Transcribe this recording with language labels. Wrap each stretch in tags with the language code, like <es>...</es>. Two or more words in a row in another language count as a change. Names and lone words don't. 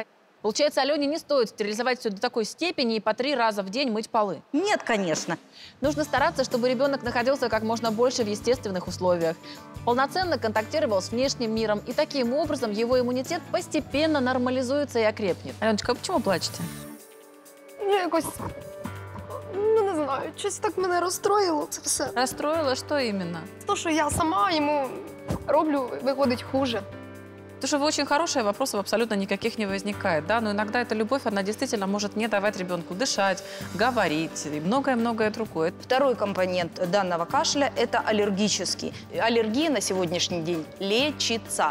<ru>Получается, Алене не стоит стерилизовать все до такой степени и по 3 раза в день мыть полы? Нет, конечно. Нужно стараться, чтобы ребенок находился как можно больше в естественных условиях, полноценно контактировал с внешним миром, и таким образом его иммунитет постепенно нормализуется и окрепнет. Аленочка, а почему плачете?</ru> <uk>Я якось, не знаю, щось так мене розстроїло це все.</uk> <ru>Расстроило? Что именно?</ru> <uk>То, що я сама йому роблю, виходить хуже.</uk> <ru>Потому что вы очень хорошая, вопросов абсолютно никаких не возникает, да? Но иногда эта любовь, она действительно может не давать ребенку дышать, говорить и многое-многое другое. Второй компонент данного кашля – это аллергический. Аллергия на сегодняшний день лечится.</ru>